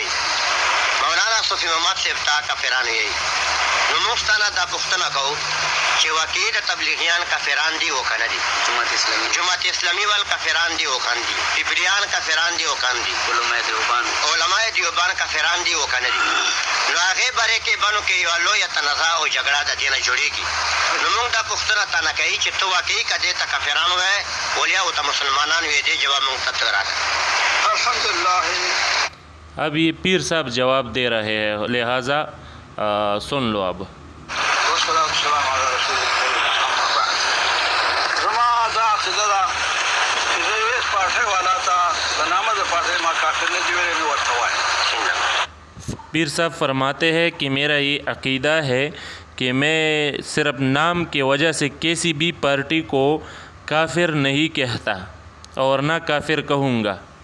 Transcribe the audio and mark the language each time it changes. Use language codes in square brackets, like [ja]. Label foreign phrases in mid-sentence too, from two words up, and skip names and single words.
[ps] مولانا صوفی محمد صاحب ته کافران وایي نو موږ ستانه دا پوښتنه کوو چې واقعي د تبلیغیان کافران دي او که نه دي جماعت اسلامي وال کافران دي او که نه دي پیپریان کافران دي او که نه دي علماء دیوبان کافران دي او که نه دي نو هغې باره کې بنو کې یوه لویه تنازع او جګړه د دې نه جوړېږي نو موږ دا پوښتنه تانه کوي چې ته واقعي که دې ته کافران وایې ولیا ورته مسلمانان وایې دې جواب موږ ته راکړه [ar] الحمدللہ۔ [ur] اب یہ پیر صاحب جواب دے رہے ہیں، لہٰذا سن لو اب۔ پیر صاحب فرماتے ہیں کہ میرا یہ عقیدہ ہے کہ میں صرف نام کی وجہ سے کسی بھی پارٹی کو کافر نہیں کہتا اور نہ کافر کہوں گا۔